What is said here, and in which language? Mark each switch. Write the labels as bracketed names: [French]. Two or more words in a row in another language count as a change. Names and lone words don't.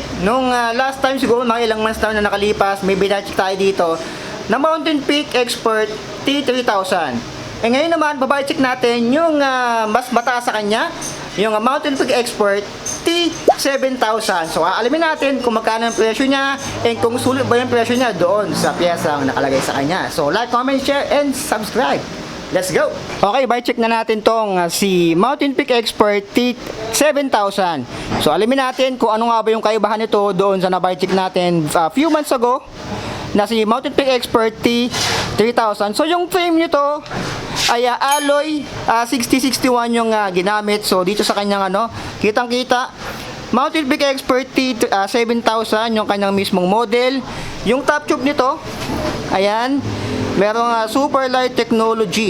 [Filipino] Nung [English] last time [Filipino] siguro mga ilang months na nakalipas, may binacheck tayo dito na Mountain Peak Expert T3000. Ngayon naman babae check natin yung mas mataas sa kanya, yung Mountain Peak Expert T7000. So alamin natin kung magkano ang presyo niya and kung sulit ba yung presyo niya doon sa piyesang nakalagay sa kanya. [English] So like, comment, share, and subscribe. Let's go! [Filipino] Okay, buy check na natin tong si Mountain Peak Expert T7000. So alamin natin kung ano nga ba yung kaibahan nito doon sa na-buy check natin [English] few months ago [Filipino] na si Mountain Peak Expert T3000. So yung frame nito ay alloy 6061 yung ginamit. So dito sa kanyang kitang-kita Mountain Peak Expert T7000 yung kanyang mismong model. Yung [English] top tube [Filipino] nito, ayan, merong [English] super light technology.